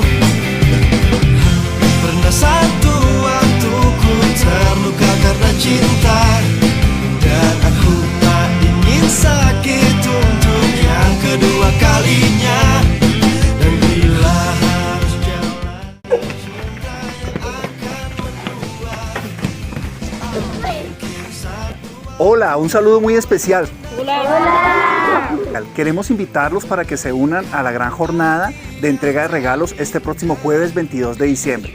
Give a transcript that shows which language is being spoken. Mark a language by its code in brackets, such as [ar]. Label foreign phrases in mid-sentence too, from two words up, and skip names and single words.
[id] Pernah satu waktu ku terluka karena cinta, dan aku tak ingin sakit untuk yang kedua kalinya. Dan bila harus jalan, [es] Hola, un saludo muy especial. Queremos invitarlos para que se unan a la gran jornada de entrega de regalos este próximo jueves 22 de diciembre.